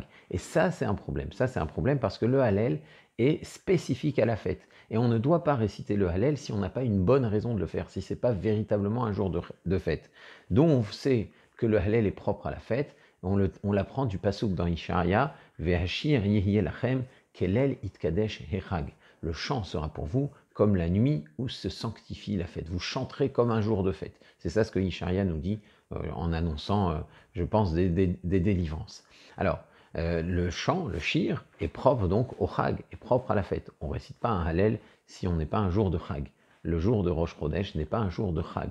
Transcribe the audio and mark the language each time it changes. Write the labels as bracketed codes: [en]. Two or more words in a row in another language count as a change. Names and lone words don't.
[fr] Et ça, c'est un problème. Ça, c'est un problème parce que le Hallel est spécifique à la fête. Et on ne doit pas réciter le Hallel si on n'a pas une bonne raison de le faire, si ce n'est pas véritablement un jour de fête. Donc on sait que le Hallel est propre à la fête, on l'apprend du pasuk dans Ishaïa, [he] והשיר יהיה לכם כליל התקדש חג. [fr] Le chant sera pour vous comme la nuit où se sanctifie la fête. Vous chanterez comme un jour de fête. C'est ça ce que Ishaïa nous dit en annonçant, je pense, des délivrances. Alors, le chant, le shir, est propre donc au Chag, est propre à la fête. On ne récite pas un Hallel si on n'est pas un jour de Chag. Le jour de Rosh Chodesh n'est pas un jour de Chag.